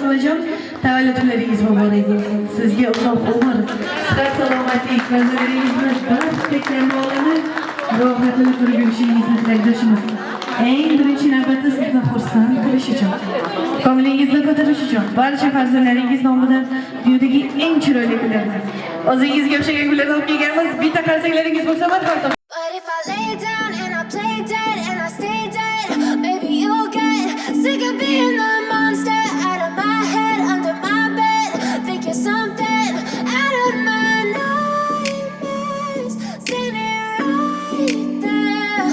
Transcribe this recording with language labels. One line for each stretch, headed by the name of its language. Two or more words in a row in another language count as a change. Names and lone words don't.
Uzbek: Onajon, tavalludlaringiz muborak bo'lsin. Sizga uzoq umr, sihat, salomatlik, farzandlaringizni baxtli kamolini, rohatini ko'rib yurishingizni tilakdoshimiz. Eng birinchi navbatda sizni xursand qilish uchun, ko'nglingizni ko'tarish uchun barcha farzandlaringiz nomidan dunyodagi eng chiroyli gullarni o'zingizga o'xshagan gullarni olib kelganmiz. Bitta qarsanglaringiz bo'lsa marhamat.
English: But if I lay down and I play dead and I stay dead, baby you'll get sick of being the monster out of my head, under my bed, thinking something out of my nightmares, standing right there.